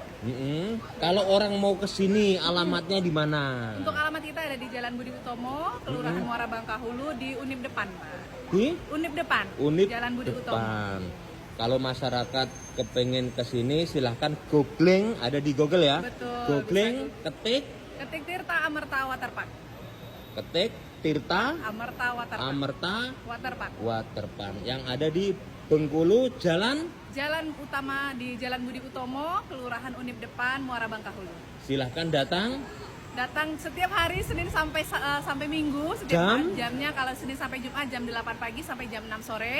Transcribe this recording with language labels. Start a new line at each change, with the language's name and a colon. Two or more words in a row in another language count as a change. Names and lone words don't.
Indonesian: Kalau orang mau ke sini, alamatnya di mana? Untuk alamat kita ada di Jalan Budi Utomo, Kelurahan Muara Bangkahulu di Unip depan, Pak. Di Unip depan. Unip Jalan Budi Utomo. depan. Kalau masyarakat kepengen ke sini, silahkan googling, ada di Google ya. Betul, Googling, ketik Ketik Tirta Amerta Waterpark. Tirta Amerta Waterpark. Amerta Waterpark. Waterpark yang ada di Bengkulu, Jalan. Jalan utama di Jalan Budi Utomo, Kelurahan Unip depan, Muara Bangkahulu. Silahkan datang. Datang setiap hari Senin sampai Minggu, setiap Jam? jamnya kalau Senin sampai Jumat jam 8 pagi sampai jam 6 sore.